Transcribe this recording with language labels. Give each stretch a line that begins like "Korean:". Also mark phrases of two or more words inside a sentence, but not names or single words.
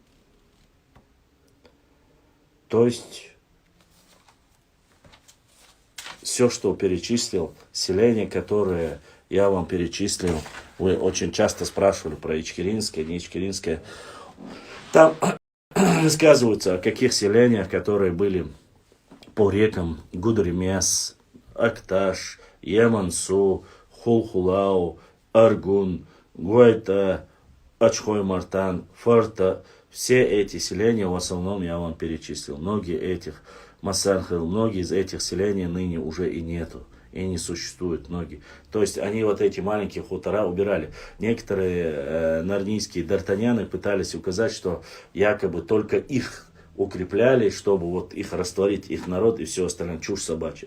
Russian: То есть все, что перечислил, селение, которое я вам перечислил, вы очень часто спрашивали про Ичкеринское, не Ичкеринское. Там рассказывается о каких селениях, которые были по рекам Гудеремес, Акташ, Ямансу, Хулхулау, Аргун, Гуайта, Ачхой-Мартан, Фарта. Все эти селения в основном я вам перечислил. Многие из этих селений ныне уже и нету. И не существует многие. То есть они вот эти маленькие хутора убирали. Некоторые нарнийские д'Артаньяны пытались указать, что якобы только их укрепляли, чтобы вот их растворить, их народ и все остальное, чушь собачья.